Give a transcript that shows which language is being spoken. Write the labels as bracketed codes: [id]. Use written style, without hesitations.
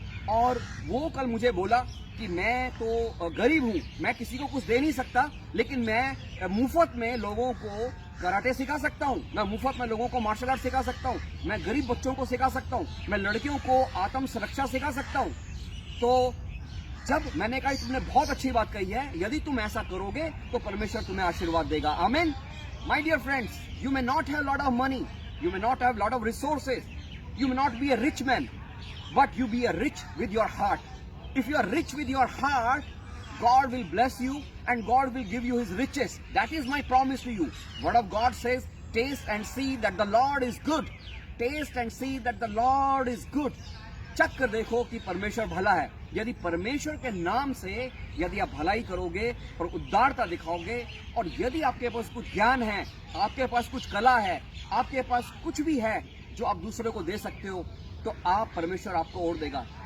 [hi] और वो कल मुझे बोला कि मैं तो गरीब हूँ, मैं किसी को कुछ दे नहीं सकता, लेकिन मैं मुफ्त में लोगों को कराटे सिखा सकता हूँ, मैं मुफ्त में लोगों को मार्शल आर्ट सिखा सकता हूँ, मैं गरीब बच्चों को सिखा सकता हूँ, मैं लड़कियों को आत्म सुरक्षा सिखा सकता हूँ। तो जब मैंने कहा तुमने बहुत अच्छी बात कही है, यदि तुम ऐसा करोगे तो परमेश्वर तुम्हें आशीर्वाद देगा। आमीन। [en] My dear friends, you may not have lot of money, you may not have lot of resources, you may not be a rich man, but you be a rich with your heart. If you are rich with your heart, God will bless you and God will give you his riches. That is my promise to you. Word of God says, taste and see that the Lord is good. Taste and see that the Lord is good. [hi] चख कर देखो कि परमेश्वर भला है। यदि परमेश्वर के नाम से यदि आप भलाई करोगे और उदारता दिखाओगे, और यदि आपके पास कुछ ज्ञान है, आपके पास कुछ कला है, आपके पास कुछ भी है जो आप दूसरे को दे सकते हो, तो आप परमेश्वर आपको और देगा।